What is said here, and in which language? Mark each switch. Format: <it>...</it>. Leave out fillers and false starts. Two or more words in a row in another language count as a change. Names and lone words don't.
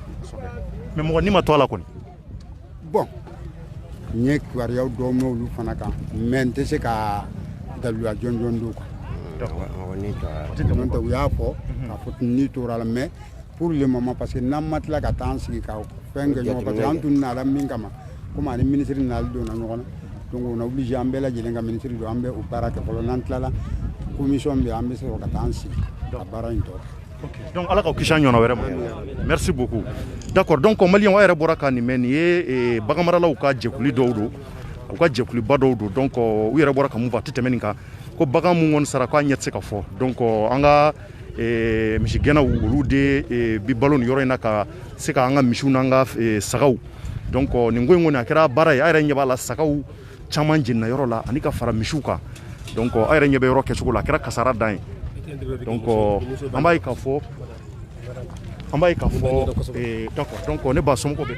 <bm>mais mɔgɔ ni ma to a la kɔni bon n ye kibaruyaw dɔw mɛn olu fana kan mais n tɛ se ka daluya jɔn jɔn don n'o tɛ u y'a fɔ k'a fɔ ni tora la</bm> <fr>mais pour le moment parce que</fr> <bm>n'an ma tila ka taa an sigi ka fɛn kɛ ɲɔgɔn parce que an tun nana min kama komi ani ministre nali donna ɲɔgɔn na</bm> <fr>donc on a obligé</fr> <bm>an bɛɛ lajɛlen ka ministre don an bɛ o baara kɛ fɔlɔ n'an tilala commission bɛ an bɛ sɔrɔ ka taa an sigi ka baara in tɔ donc ala k'aw kisi an ɲɔgɔnna wɛrɛ ma</bm> <fr>merci beaucoup d'accord donc</fr> <bm>maliyɛn a yɛrɛ bɔra ka nin mɛn nin ye baganmaralaw ka jɛkuli dɔw don u ka jɛkuliba dɔw don donc u yɛrɛ bɔra ka mun fɔ a tɛ tɛmɛ nin kan ko bagan mun kɔni sara k'a ɲɛ tɛ se ka fɔ donc an ka misigɛnnaw olu de bi balo nin yɔrɔ in na ka se ka an ka misiw n'an ka sagaw donc nin ko in kɔni a kɛra baara ye a yɛrɛ ɲɛ b'a la sagaw caman jenina yɔrɔ la ani ka fara misiw kan donc a yɛrɛ ɲɛ bɛ yɔrɔ kɛcogo la a kɛra kasara dan ye donc an b'a ye k'a fɔ</bm> <fr>d'accord donc</fr> <bm>ne ba somɔgɔw bɛ</bm>